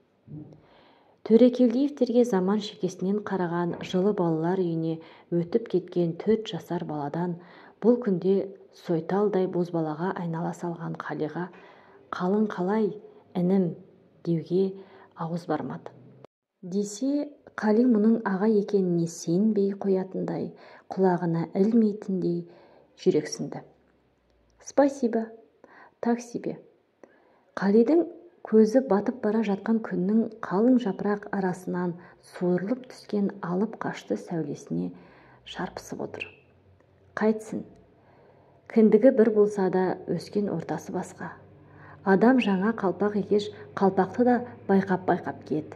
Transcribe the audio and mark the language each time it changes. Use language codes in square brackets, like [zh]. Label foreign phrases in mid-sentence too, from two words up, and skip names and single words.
[kk] Төрекелдиевтерге заман шекесінен қараған жылы балалар үйіне өтіп кеткен 4 жасар баладан бұл күнде сойталдай бозбалаға айнала салған Қалиға қалың қалай, інім, деуге ауыз бармады. Десе, Қали мұның аға екеніне сенбей қоятындай, құлағына ілмейтіндей жүрексінді. [ru] Спасибо, так себе. [kk] Қалидың көзі батып бара жатқан күннің қалың жапырақ арасынан суырылып түскен алып қашты сәулесіне шарпысып отыр. Қайтсын, кіндігі бір болса да өскен ортасы басқа. Адам жаңа қалпақ екеш, қалпақты да байқап киеді.